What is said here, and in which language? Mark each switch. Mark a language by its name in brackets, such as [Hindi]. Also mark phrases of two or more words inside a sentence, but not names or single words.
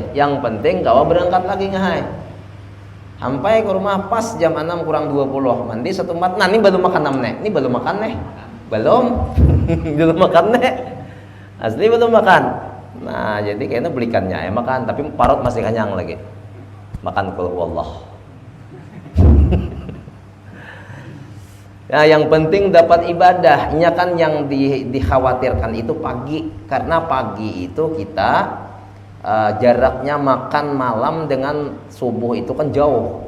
[Banjar] Yang penting kau berangkat lagi ngahai. Sampai ke rumah pas jam 6 kurang 20. [Indonesian] Mandi satu mat. Nah, ini belum makan nih. Ini belum makan nih. Belum. Belum makan nih. Asli belum makan. [Banjar] Nah, jadi kayaknya belikannya ya makan, tapi parut masih kenyang lagi. [Indonesian] Makan [Arabic] قل هو الله. [Indonesian] Nah, yang penting dapat ibadah. Ini kan yang dikhawatirkan itu pagi, karena pagi itu kita jaraknya makan malam dengan subuh itu kan jauh.